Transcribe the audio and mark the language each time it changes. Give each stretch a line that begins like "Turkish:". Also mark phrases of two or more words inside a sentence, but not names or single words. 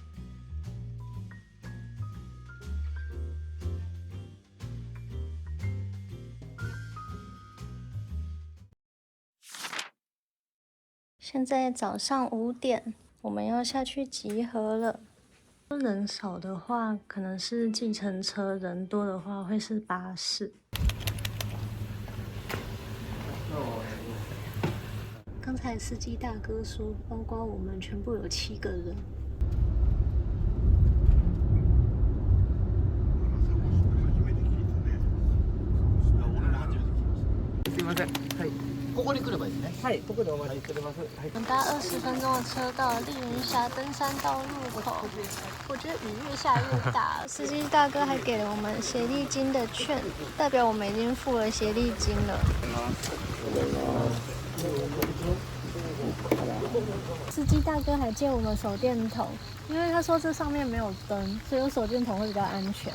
Chinese: 现在早上5点，我们要下去集合了。人少的话可能是计程车，人多的话会是巴士。刚才司机大哥说，包括我们全部有7个人。
Japanese: すいません。はい。ここに来ればいいですね。はい、ここでお待ちしてます。はい。
Chinese: 我们搭20分钟的车到了丽云峡登山道入口。我觉得雨越下越大，司机大哥还给了我们协力金的券，代表我们已经付了协力金了。司机大哥还借我们手电筒，因为他说这上面没有灯，所以有手电筒会比较安全。